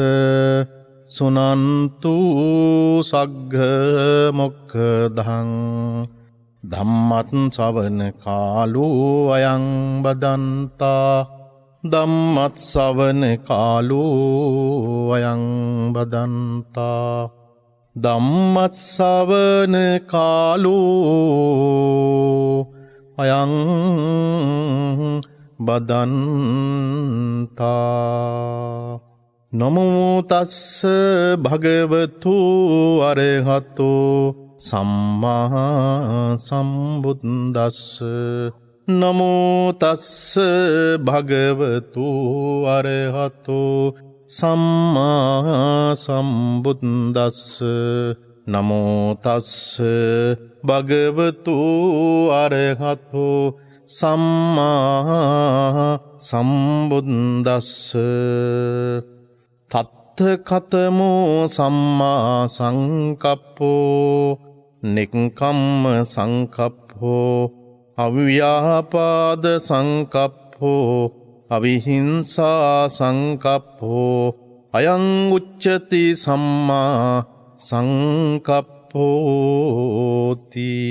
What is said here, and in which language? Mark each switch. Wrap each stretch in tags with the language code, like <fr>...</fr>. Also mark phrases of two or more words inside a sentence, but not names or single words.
<pi>සුනන්තු සග්ග මොක්ඛදං ධම්මත් ශ්‍රවණ කාලෝ අයං බදන්තා ධම්මත් ශ්‍රවණ කාලෝ අයං බදන්තා ධම්මත් ශ්‍රවණ කාලෝ අයං බදන්තා නමෝ තස්ස භගවතු අරහතෝ සම්මා සම්බුද්දස්ස නමෝ තස්ස භගවතු අරහතෝ සම්මා සම්බුද්දස්ස නමෝ තස්ස භගවතු අරහතෝ සම්මා සම්බුද්දස්ස තත්ථ කතමෝ සම්මා සංකප්පෝ නික්කම්ම සංකප්පෝ අව්‍යාපාද සංකප්පෝ අවිහිංසා සංකප්පෝ අයං උච්චති සම්මා සංකප්පෝති.</pi>